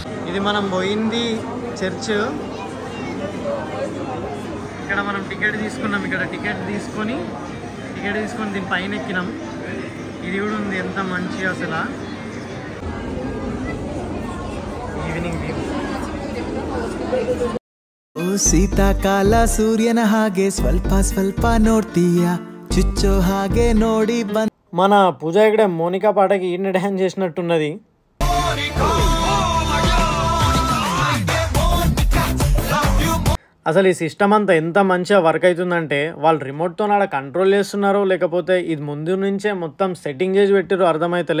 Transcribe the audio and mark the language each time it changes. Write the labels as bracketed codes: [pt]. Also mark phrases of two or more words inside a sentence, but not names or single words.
[te] ఇది మనం పోయింది చర్చ్. ఇక్కడ మనం టికెట్ తీసుకున్నాం. ఇక్కడ టికెట్ తీసుకొని దీని పైన ఎక్కినాం. ఇది కూడా ఉంది, ఎంత మంచిగా అసలు. [en] evening view. Oh, [kn] ಶೀತಾಕಾಲ ಸೂರ್ಯನ ಹಾಗೆ ಸ್ವಲ್ಪ ಸ್ವಲ್ಪ ನೋಡ್ತೀಯ ಚುಚ್ಚೋ ಹಾಗೆ ನೋಡಿ ಬಂದ [te] మన పూజ ఇక్కడ మోనికా పాటకి ఈయన డ్యాన్స్ చేసినట్టున్నది. అసలు ఈ సిస్టమ్ అంతా ఎంత మంచిగా వర్క్ అవుతుందంటే వాళ్ళు రిమోట్తో ఆడ కంట్రోల్ చేస్తున్నారో లేకపోతే ఇది ముందు నుంచే మొత్తం సెట్టింగ్ చేసి పెట్టారో అర్థమవుతలే.